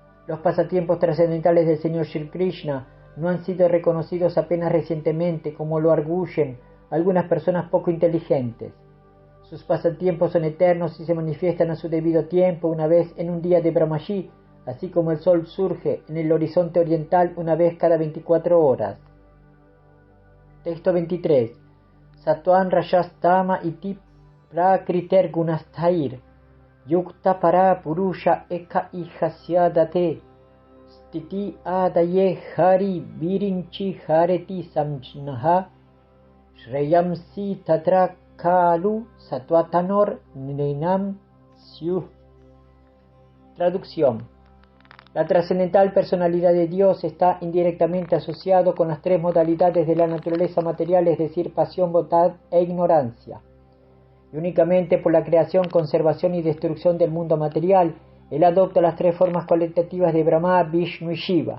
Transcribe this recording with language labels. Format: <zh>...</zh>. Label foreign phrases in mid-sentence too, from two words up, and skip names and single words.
<es>Los pasatiempos trascendentales del Señor Shri Krishna no han sido reconocidos apenas recientemente, como lo arguyen algunas personas poco inteligentes. Sus pasatiempos son eternos y se manifiestan a su debido tiempo, una vez en un día de Brahmaji, así como el sol surge en el horizonte oriental una vez cada 24 horas. Texto 23.</es> <sa>सत्त्वं रजस्तम इति प्रकृतेर् गुणास्तैर् युक्तः परः पुरुष एक इहास्यधत्ते स्थिति आदये हरि विरिञ्चि हरेति संज्ञाः श्रेयांसि तत्र खलु सत्त्वतनोर् नृणां स्युः.</sa> <es>Traducción. La trascendental personalidad de Dios está indirectamente asociado con las tres modalidades de la naturaleza material, es decir, pasión, bondad e ignorancia. Y únicamente por la creación, conservación y destrucción del mundo material, él adopta las tres formas cualitativas de Brahma, Vishnu y Shiva.</es>